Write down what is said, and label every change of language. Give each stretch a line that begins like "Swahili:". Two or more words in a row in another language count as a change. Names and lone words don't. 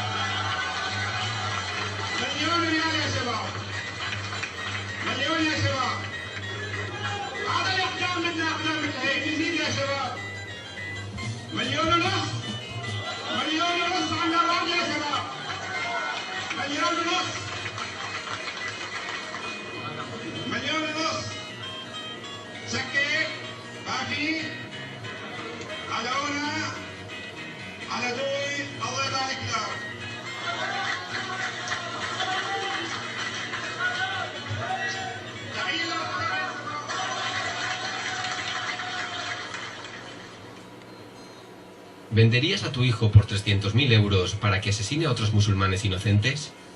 Arabic: 1,000,000 ريال يا شباب 1,000,000 يا شباب هذا الاقدام بدنا اقدام مثل هيك يزيد يا شباب 1,500,000 1,500,000 على الارض يا شباب 1,500,000 1,500,000 سكر باقي على هنا على دوي الله يبارك لك.
Spanish: ¿Venderías a tu hijo por 300.000 euros para que asesine a otros musulmanes inocentes?